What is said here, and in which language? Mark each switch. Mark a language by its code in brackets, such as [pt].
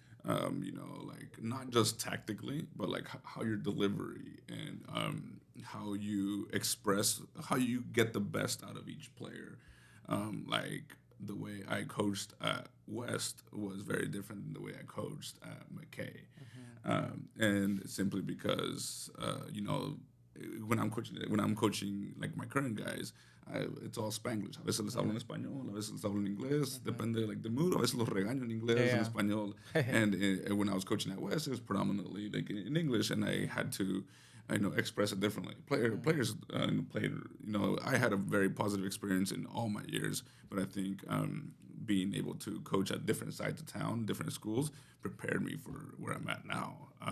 [en] You know, like not just tactically, but like how your delivery and how you express, how you get the best out of each player. Like the way I coached at West was very different than the way I coached at McKay. And simply because, you know, when I'm coaching like my current guys, it's all Spanglish. [es] A veces les hablo en español, a veces les hablo en inglés. Depende [en] like the mood. [es] A veces los regaño en inglés, en español. [en] And when I was coaching at West, it was predominantly like in English, and I had to, you know, express it differently. Players played. You know, I had a very positive experience in all my years, but I think being able to coach at different sides of town, different schools, prepared me for where I'm at now.